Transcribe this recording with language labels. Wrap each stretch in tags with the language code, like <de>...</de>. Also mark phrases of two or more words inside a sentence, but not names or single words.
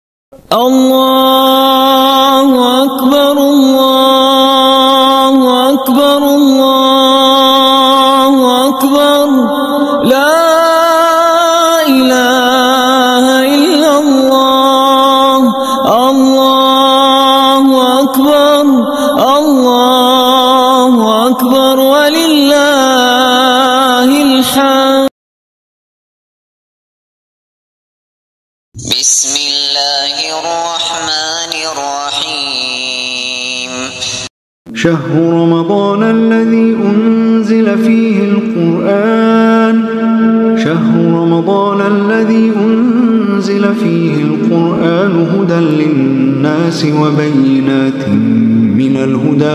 <ar>اللہ اکبر اللہ اکبر اللہ اکبر لا الہ الا اللہ اللہ اکبر وللہ الحمد. بسم الله الرحمن الرحيم. شهر رمضان الذي أنزل فيه القرآن هدى للناس وبينات من الهدى</ar>